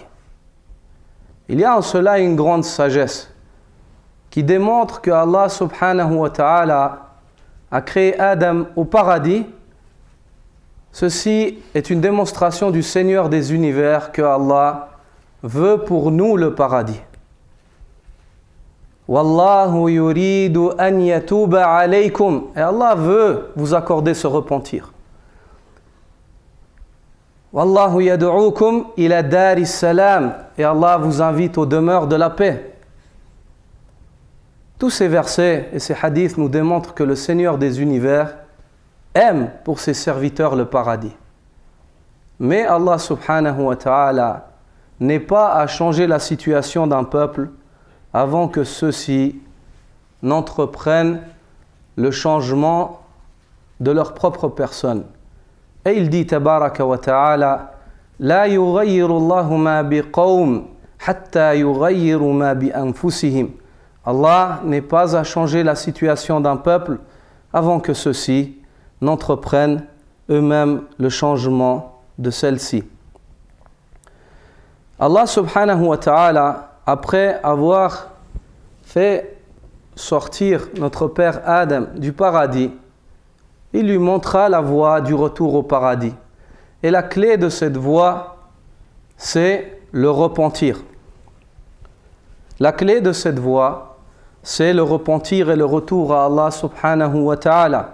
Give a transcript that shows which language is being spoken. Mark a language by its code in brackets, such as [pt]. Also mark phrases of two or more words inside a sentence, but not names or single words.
[fr] Il y a en cela une grande sagesse qui démontre que Allah [ar] سبحانه وتعالى [fr] a créé Adam au paradis. Ceci est une démonstration du Seigneur des univers que Allah veut pour nous le paradis. [ar] والله يريد أن يتوب عليكم. [fr] Et Allah veut vous accorder ce repentir. [ar] والله يدعوكم إلى دار السلام. [fr] Et Allah vous invite aux demeures de la paix. Tous ces versets et ces hadiths nous démontrent que le Seigneur des univers aime pour ses serviteurs le paradis. Mais Allah [ar] سبحانه وتعالى [fr] n'est pas à changer la situation d'un peuple avant que ceux-ci n'entreprennent le changement de leur propre personne. Et il dit [ar] تبارك وتعالى لا يغير الله ما بقوم حتى يغيروا ما بأنفسهم. [fr] Allah n'est pas à changer la situation d'un peuple avant que ceux-ci n'entreprennent eux-mêmes le changement de celle-ci. [ar] الله سبحانه وتعالى, [fr] après avoir fait sortir notre père Adam du paradis, il lui montra la voie du retour au paradis. Et la clé de cette voie, c'est le repentir. La clé de cette voie, c'est le repentir et le retour à Allah [ar] سبحانه وتعالى.